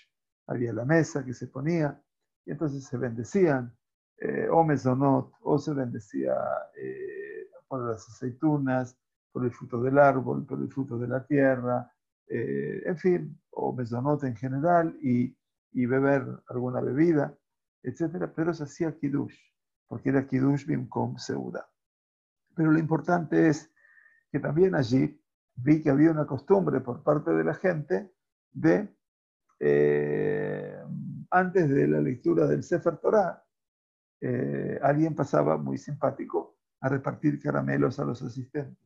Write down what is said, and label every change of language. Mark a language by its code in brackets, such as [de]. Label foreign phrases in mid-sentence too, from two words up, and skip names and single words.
[es] Había la mesa que se ponía y entonces se bendecían, o mezonot, o se bendecía por las aceitunas, por el fruto del árbol, por el fruto de la tierra, en fin, o mezonot en general, y beber alguna bebida, etcétera, pero se hacía kiddush, porque era [he] קידוש במקום סעודה. [es] Pero lo importante es que también allí vi que había una costumbre por parte de la gente de, antes de la lectura del [he] ספר תורה, [es] alguien pasaba muy simpático a repartir caramelos a los asistentes.